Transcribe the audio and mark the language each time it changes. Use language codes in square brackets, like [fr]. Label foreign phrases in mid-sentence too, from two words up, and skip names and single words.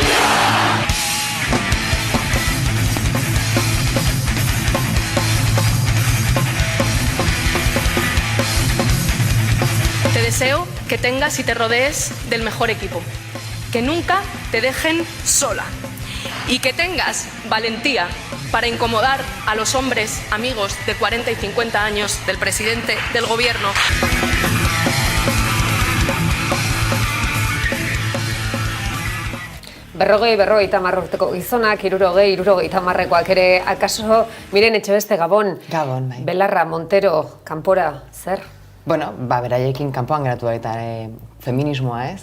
[es] Te deseo que tengas y te rodees del mejor equipo, que nunca te dejen sola y que tengas valentía para incomodar a los hombres amigos de 40 y 50 años del presidente del gobierno. [eu] Berrogeita urteko gizonak, 60-70-koak ere, akaso, miren Etxebeste Gabon. Gabon, bai. Belarra, Montero, kanpora, zer? Bueno, beraiekin kanpoan geratu baita feminismoa ez?